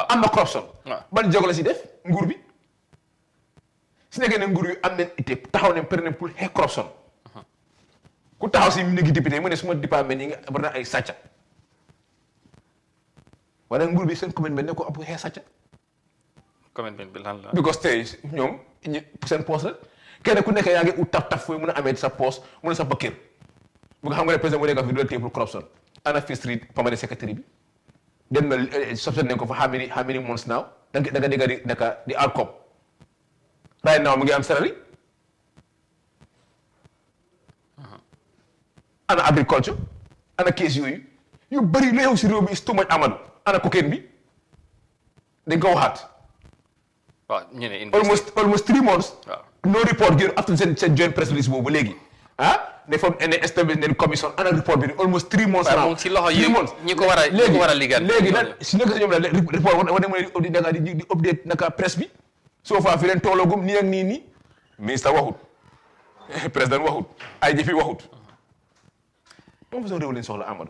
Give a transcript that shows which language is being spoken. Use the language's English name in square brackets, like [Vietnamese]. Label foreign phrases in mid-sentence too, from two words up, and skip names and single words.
[Wolof] am na corruption ban jéego la si def nguur bi su nekkee ne nguur yu am nañ ité taxaw ne pare pour xeex corruption ku taxaw si néegi député mu ne suma département yi nga bari na ay sàcca wala nguur bi seen commune bi ne ko ab xeex sàcca commune bi lan la because tey ñoom seen poste la kenn ku nekk yaa ngi ut taf fooy mën a amee sa poste mën a sa bakkir bu nga xam nga ne président mu nekk fi du la téye pour corruption ana Fifth Street [English] permanent secretary [Wolof] bi dem na soppite nañ ko fa [English] how many months now [Wolof] da nga dégg di [English] outcome right now [Wolof] mu ngi am salary ana agriculture ana kees yooyu yu bëri lu xew si réew mi [English] is too much [Wolof] Amadou ana cocaine bi dañ ko waxaat. waaw ñu ne [English] almost 3 months. no report [Wolof] génn after seen [English] joint press release [Wolof] boobu léegi ne foog ne establish nañ commission ana report bi [English] almost 3 months. [Wolof] waaw ci loxo yi ñi ko war a liggéey léegi nag si nekk si ñoom la report war na di update naka presse bi soo faa fi leen tooloogum nii ak nii ministre waxut président waxut IGP waxut moom façon réew lañ soxla Amadou.